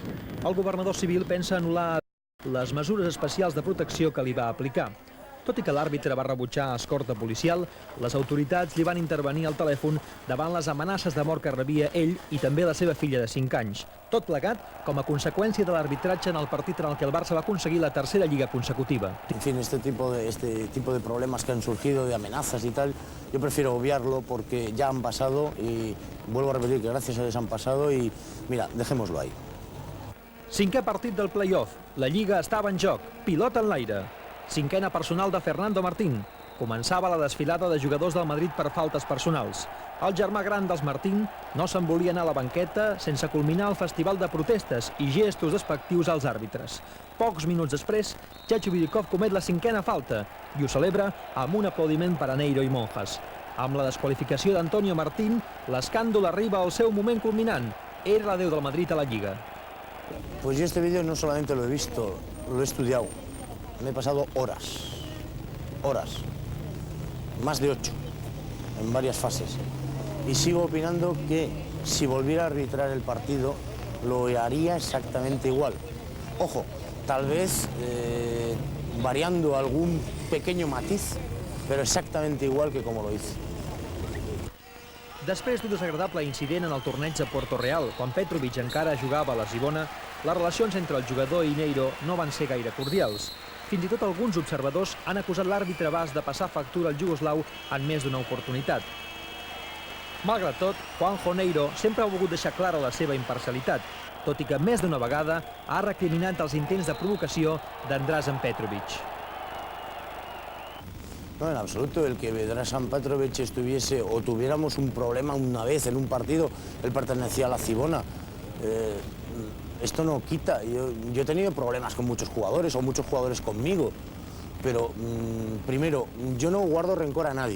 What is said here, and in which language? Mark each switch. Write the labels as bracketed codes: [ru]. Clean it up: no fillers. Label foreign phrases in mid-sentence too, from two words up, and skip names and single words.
[ca] El governador civil pensa anul·lar les mesures especials de protecció que li va aplicar. Tot i que l'àrbitre va rebutjar escorta policial, les autoritats li van intervenir al telèfon davant les amenaces de mort que rebia ell i també la seva filla de 5 anys. Tot plegat com a conseqüència de l'arbitratge en el partit en el que el Barça va aconseguir la tercera lliga consecutiva. [es] En fin, este tipo de problemas que han surgido, de amenazas y tal, yo prefiero obviarlo porque ya han pasado y vuelvo a repetir que gracias a Dios han pasado y mira, dejémoslo ahí. [ca] Cinquè partit del play-off. La Lliga estava en joc. Pilota en l'aire. Cinquena personal de Fernando Martín. Començava la desfilada de jugadors del Madrid per faltes personals. El germà gran dels Martín no se'n volia anar a la banqueta sense culminar el festival de protestes i gestos despectius als àrbitres. Pocs minuts després, Chacho Vidikov comet la cinquena falta i ho celebra amb un aplaudiment per a Neiro i Monjas. Amb la desqualificació d'Antonio Martín, l'escàndol arriba al seu moment culminant. Era l'adeu del Madrid a la Lliga. [es] Pues yo este vídeo no solamente lo he visto, lo he estudiado. Me he pasado horas, más de 8, en varias fases. Y sigo opinando que si volviera a arbitrar el partido, lo haría exactamente igual. Ojo, tal vez variando algún pequeño matiz, pero exactamente igual que como lo hice. [ca] Després d'un desagradable incident en el torneig de Puerto Real, quan Petrovic encara jugava a la Zibona, les relacions entre el jugador i Neiro no van ser gaire cordials. Fins i tot alguns observadors han acusat l'àrbitre basc de passar factura al jugoslau en més d'una oportunitat. Malgrat tot, Juanjo Neiro sempre ha volgut deixar clara la seva imparcialitat, tot i que més d'una vegada ha recriminat els intents de provocació d'Andražan Petrovic. [es] No, en absoluto. El que Dražan Petrovic estuviese o tuviéramos un problema una vez en un partido, él pertenecía a la Cibona. Esto no quita. Yo he tenido problemas con muchos jugadores o muchos jugadores conmigo, pero primero, yo no guardo rencor a nadie.